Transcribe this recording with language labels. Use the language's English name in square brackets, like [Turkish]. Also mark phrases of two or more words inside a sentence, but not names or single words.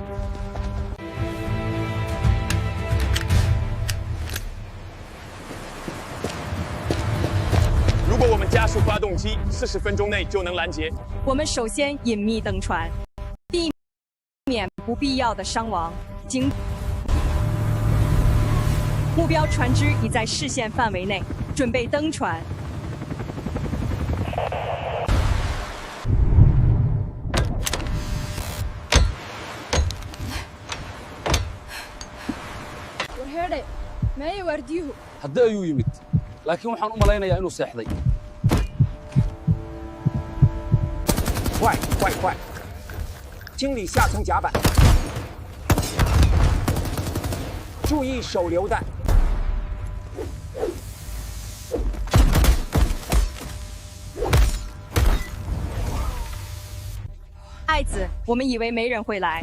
[Chinese] 如果我们加速发动机，40分钟内就能拦截。我们首先隐秘登船，避免不必要的伤亡。目标船只已在视线范围内，准备登船。 [Somali] haddii ayuu yimid laakiin waxaan u malaynayaa inuu seexday [Chinese] 快快快！清理下层甲板，注意手榴弹。爱子，我们以为没人会来。